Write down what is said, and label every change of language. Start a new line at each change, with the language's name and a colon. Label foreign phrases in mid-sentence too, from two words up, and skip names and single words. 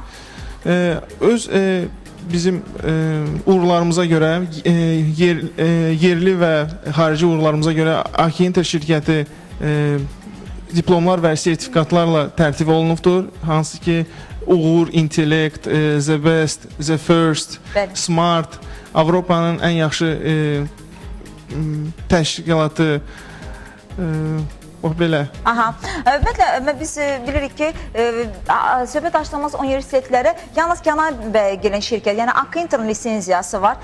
Azerbaijani: Öz bizim uğurlarımıza görə, yerli və xarici uğurlarımıza görə Akinter şirkəti diplomlar və sertifikatlarla tərtib olunubdur. Hansı ki, uğur, intellekt,
English: the best, the first,
Azerbaijani: Bəli. smart, Avropanın ən yaxşı təşkilatı, belə. Aha. Ümumiyyətlə biz bilirik ki, söhbət açdığımız universitetlərə yalnız Kənan bəyə gələn şirkət, yəni Akinterin lisenziyası var.